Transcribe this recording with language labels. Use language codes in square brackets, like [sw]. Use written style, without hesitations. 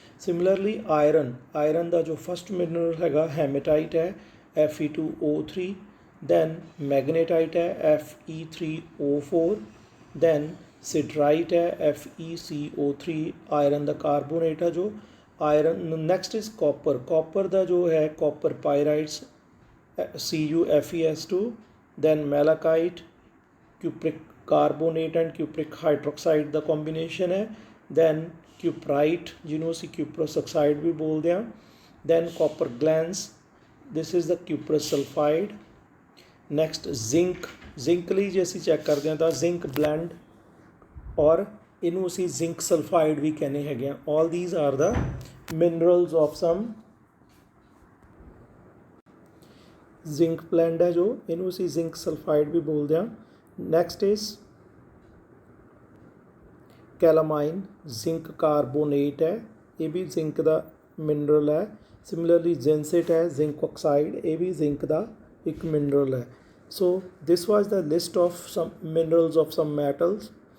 [pa] Similarly iron, iron ਦਾ ਜੋ first mineral ਹੈਗਾ ਹੈਮੇਟਾਈਟ ਹੈ, Fe2O3, then ਮੈਗਨੇਟਾਈਟ ਹੈ Fe3O4, then ਸਿਡਰਾਈਟ ਹੈ FeCO3, ਆਇਰਨ ਦਾ ਕਾਰਬੋਨੇਟ ਹੈ ਜੋ iron. Next is copper, copper ਦਾ ਜੋ ਹੈ copper ਪਾਇਰਾਈਟਸ CuFeS2, then ਮੈਲਾਕਾਈਟ, cupric carbonate and cupric hydroxide ਦਾ combination ਹੈ, then cuprite ਜਿਹਨੂੰ ਅਸੀਂ cuprous oxide ਵੀ ਬੋਲਦੇ ਹਾਂ, then copper glans, [en] this is the cuprous sulfide। [pa] next zinc, zinc ਲਈ ਜੇ ਅਸੀਂ ਚੈੱਕ ਕਰਦੇ ਹਾਂ ਤਾਂ zinc blend ਔਰ ਇਹਨੂੰ ਅਸੀਂ zinc sulfide ਵੀ ਕਹਿੰਦੇ ਹੈਗੇ ਆ। [en] all these are the minerals of some zinc blend [pa] ਹੈ ਜੋ ਇਹਨੂੰ ਅਸੀਂ zinc sulfide ਵੀ ਬੋਲਦੇ ਹਾਂ। next is ਕੈਲਾਮਾਈਨ, ਜ਼ਿੰਕ ਕਾਰਬੋਨੇਟ ਹੈ, ਇਹ ਵੀ ਜ਼ਿੰਕ ਦਾ ਮਿਨਰਲ ਹੈ। ਸਿਮਿਲਰਲੀ ਜਿੰਸੇਟ ਹੈ ਜ਼ਿੰਕ ਆਕਸਾਈਡ, ਇਹ ਵੀ ਜ਼ਿੰਕ ਦਾ ਇੱਕ ਮਿਨਰਲ ਹੈ। [en] So this was the list of some minerals of some metals.